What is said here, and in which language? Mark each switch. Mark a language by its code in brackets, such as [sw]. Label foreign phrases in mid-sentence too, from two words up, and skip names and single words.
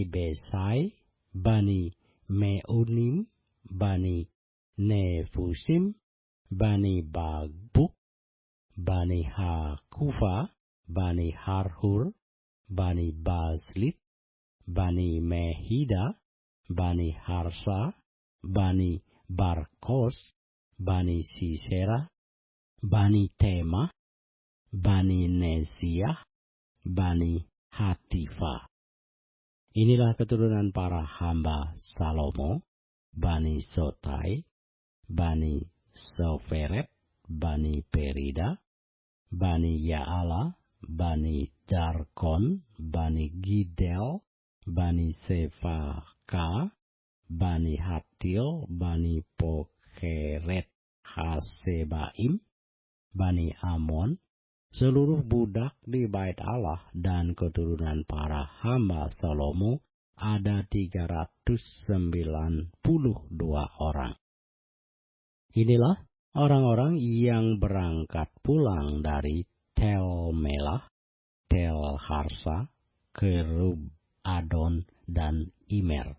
[id] Besai, Bani Meunim, Bani Nefusim, Bani Bagbuk, Bani Hakufa, Bani Harhur, Bani Baslit, Bani Mehida, Bani Harsa, Bani Barkos, Bani Sisera, Bani Tema, Bani Neziah, Bani Hatifa. Inilah keturunan para hamba Salomo, Bani Sotai, Bani Soferet, Bani Perida, Bani Yaala, Bani Darkon, Bani Gidel, Bani Sefaka, Bani Hatil, Bani Pokeret Hasebaim, Bani Amon, seluruh budak di bait Allah dan keturunan para hamba Salomo ada 392 orang. Inilah orang-orang yang berangkat pulang dari Tel Melah, Tel Harsa, Kerub Adon, dan Immer.